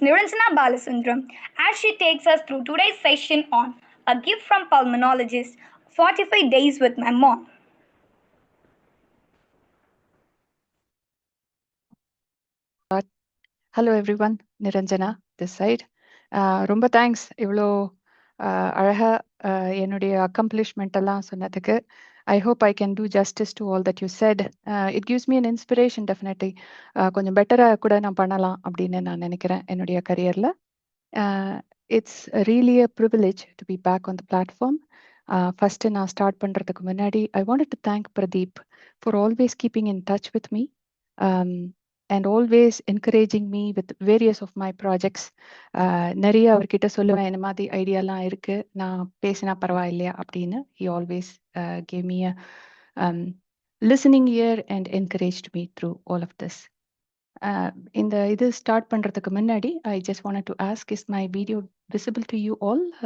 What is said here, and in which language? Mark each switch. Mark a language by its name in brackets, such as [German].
[English] Niranjana Balasundaram as she takes us through today's session on A Gift from Pulmonologist, 45 Days with My Mom. Hello everyone, Niranjana this side. [Tamil] ரொம்ப thanks இவ்வளோ அழகா என்னுடைய accomplishment எல்லாம் சொன்னதுக்கு. [English] I hope I can do justice to all that you said. It gives me an inspiration definitely. [Tamil] கொஞ்சம் பெட்டராக கூட நான் பண்ணலாம் அப்படின்னு நான் நினைக்கிறேன் என்னுடைய கரியரில். [English] It's really a privilege to be back on the platform. [Tamil] First நான் ஸ்டார்ட் பண்ணுறதுக்கு முன்னாடி [English] I wanted to thank Pradeep for always keeping in touch with me. And always encouraging me with various of my projects. [Tamil] நிறைய அவர்கிட்ட சொல்லுவேன் இந்த மாதிரி ஐடியாலாம் இருக்கு, நான் பேசினா பரவாயில்லையா அப்படின்னு. [English] He always gave me a listening ear and encouraged me through all of this. [Tamil] இந்த இது ஸ்டார்ட் பண்றதுக்கு முன்னாடி [English] I just wanted to ask, is my video visible to you all?